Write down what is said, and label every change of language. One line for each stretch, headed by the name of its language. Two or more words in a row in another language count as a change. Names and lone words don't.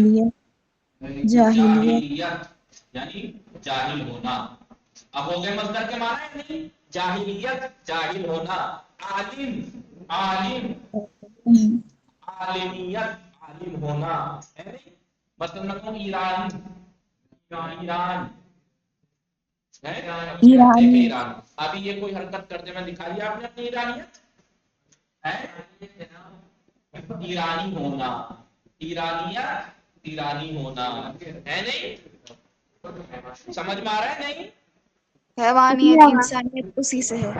Urdu: جاہلیت جاہلیت جاہلیت یعنی جاہل ہونا. اب ہو گئے مصدر کے معنی ہے نہیں جاہلیت جاہل ہونا. عالم عالم عالمیت عالم ہونا ہے نہیں. مثلا میں کہوں ایران ایران ایرانی ایران ابھی یہ کوئی حرکت کرتے میں دکھا دیا آپ نے اپنی ایرانیت ایرانی ہونا ایرانیت ایرانی ہونا ہے نہیں. سمجھ میں آ رہا ہے نہیں حیوانیت انسانیت اسی سے ہے.